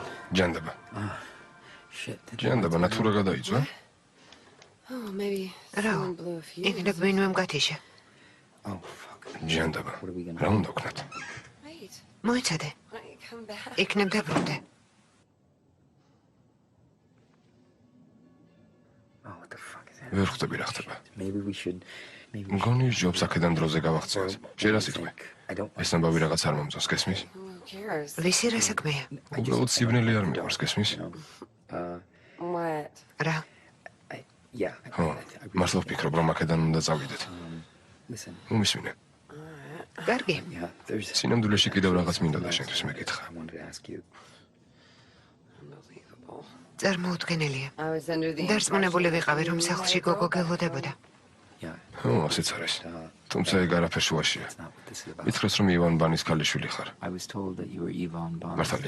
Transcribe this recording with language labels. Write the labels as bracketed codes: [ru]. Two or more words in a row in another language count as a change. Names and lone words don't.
[ka] ჯანდაბა. [en] Shit. [ka] ჯანდაბა ნათურა გადაიწვა? [en] Oh, maybe [ka] რა? [en] someone blew a fuse. [ka] იქნებ ვინმემ გათიშა. [en] Oh, fuck. [ka] ჯანდაბა. რა უნდა ვქნათ? [en] Wait, [ka] მოიცადე. [en] why don't you come back? [ka] იქნებ დაბრუნდე. [en] Oh, what the fuck is that? [ka] ვერ ხვდები რა ხდება. [en] Maybe we should. [ka] მგონი ჯობს აქედან დროზე გავახციოთ. შენ რას იტყვი? [en] I don't. [ka] ეს ამბავი რაღაც არ მომწონს, გესმის? [en] Who cares? [ka] ვისი რა საქმეა? უბრალოდ სიბნელი არ მიყვარს, გესმის? [en] What? [ka] რა? [en] Yeah. [ka] ხო, მართლა ვფიქრობ, რომ აქედან უნდა წავიდეთ. [en] Listen. [ka] მომისმინე. კარგი. [en] Yeah. There's. [ka] სინამდვილეში კიდევ რაღაც მინდა და შენთვის მეკითხა. [en] I wanted to ask you. Unbelievable. [ka] წარმოუდგენელია. [en] I was under the [ka] დარწმუნებული ვიყავი, რომ სახლში გოგო გელოდებოდა. [en] Yeah. [ka] ხო, ასეც არის. თუმცა ეგ არაფერ შუაშია. [en] That's not what this is about. [ka] მითხრეს, რომ ივან ბანის ქალიშვილი ხარ. [en] I was told that you were Ivan Bond's [ka] მართალია?